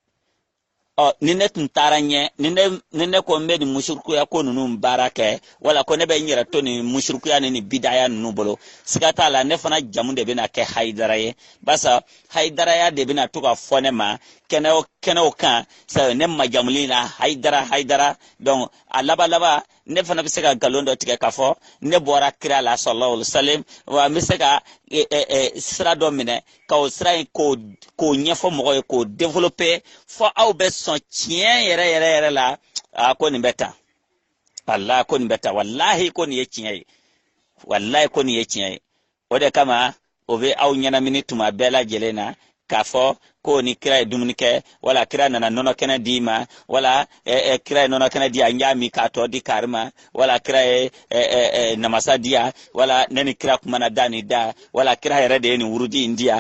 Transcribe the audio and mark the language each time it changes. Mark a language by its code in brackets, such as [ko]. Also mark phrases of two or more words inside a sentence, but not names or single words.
[bm] Ni ne tun taara ɲɛ, ni ne ko n bɛ nin musurukuya ko ninnu baara kɛ, wala ko ne bɛ n yɛrɛ to nin musurukuya ni nin bidaya ninnu bolo, siga t'a la ne fana jamu de bɛna kɛ Hayidara ye. Barisa Hayidaraya de bɛna to ka fɔ ne ma kɛnɛw kan, ne majamuli na Hayidara. Donc a laban ne fana bɛ se ka nkalon dɔ tigɛ k'a fɔ ne bɔra kira la [ar] sallallahu alaihi wasallam, [bm] wa n bɛ se ka sira dɔ minɛ ka o sira in k'o ɲɛfɔ mɔgɔw ye, k'o développer fɔ aw bɛ sɔn tiɲɛ yɛrɛ la, ko nin bɛ tan. Allah ko nin bɛ tan, wallahi ko nin ye tiɲɛ ye, wallahi ko nin ye tiɲɛ ye. O de kama o bɛ aw ɲɛnamini tuma bɛɛ lajɛlen na k'a fɔ ko ni kira ye dumuni kɛ, wala kira nana nɔnɔ kɛnɛ di ma, wala kira ye nɔnɔ kɛnɛ di a ɲa mi k'a tɔ di kari ma, wala kira ye namasa di yan, wala ne ni kira kumana da ni da, wala kira yɛrɛ de ye nin wurudi in di yan.